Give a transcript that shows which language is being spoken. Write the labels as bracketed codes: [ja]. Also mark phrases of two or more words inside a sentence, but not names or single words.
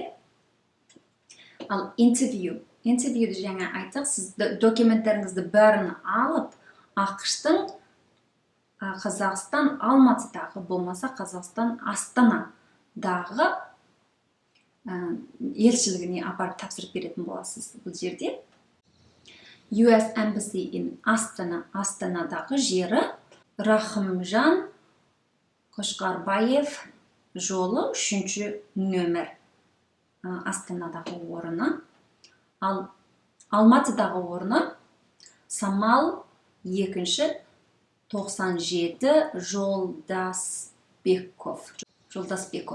[kk] Ал интервьюді жаңа айттық, сіз документтеріңізді бәрін алып, ақштың Қазақстан Алматыдағы, болмаса Қазақстан Астанадағы елшілігіне апарып тапсырып беретін боласыз бұл жерде. [en] US Embassy in [kk] Астанадағы жері Рахымжан Қошқарбаев жолы 3 нөмір Астанадағы орны. Ал Алматыдағы орны Самал 2 97 Жолдасбеков.